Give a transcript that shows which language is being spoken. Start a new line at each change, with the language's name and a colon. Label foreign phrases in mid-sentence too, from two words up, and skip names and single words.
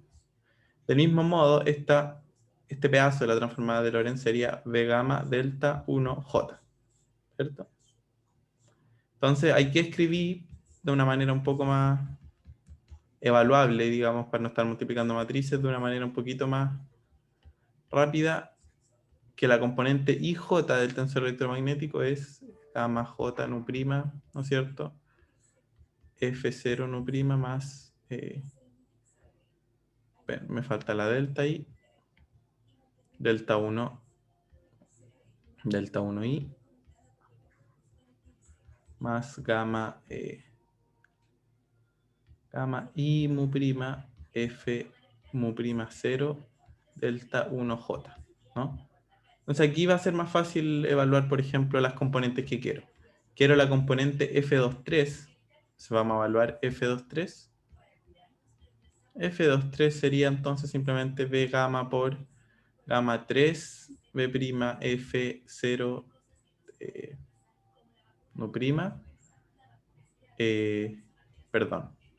Spanish: Del mismo modo, este pedazo de la transformada de Lorentz sería V gamma delta 1J, ¿cierto? Entonces hay que escribir de una manera un poco más evaluable, digamos, para no estar multiplicando matrices, de una manera un poquito más rápida, que la componente IJ del tensor electromagnético es gamma J nu prima, ¿no es cierto? F0 nu prima más, me falta la delta I, delta 1I, más gamma I mu prima F mu prima 0 delta 1J, ¿no? Entonces aquí va a ser más fácil evaluar, por ejemplo, las componentes que quiero. Quiero la componente F23, vamos a evaluar F23. F23 sería entonces simplemente B gamma por gamma 3, B prima F0 no prima, perdón.